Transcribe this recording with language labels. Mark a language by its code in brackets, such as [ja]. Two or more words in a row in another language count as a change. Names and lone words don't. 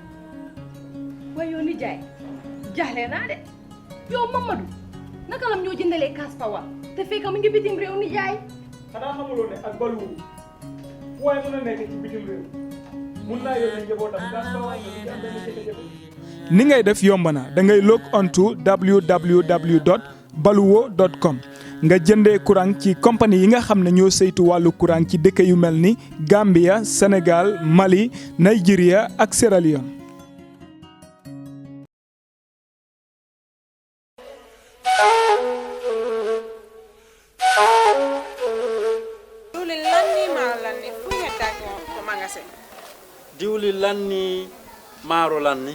[wo] waaye yow nijaay jaaxle naa de yow Mamadou naka lam ñoo jëndalee kaas pawa te fekk mu ngi bitim réew ni jaay xanaa xamuloo ne ak Baluwo waaye mën a nekk ci bitim réew mun naa yónnee njabootam kaas pawa nga ci am benn jafe-jafe. Ni ngay def yomb na da ngay [en] log on to [wo] www.baluwo.com nga jëndee courant ci compagnie yi nga xam ne ñoo saytu wàllu courant ci dëkk yu mel ni Gambia, Sénégal, Mali, Nigeria ak Sierra Leone. diwli lanni maaro lanni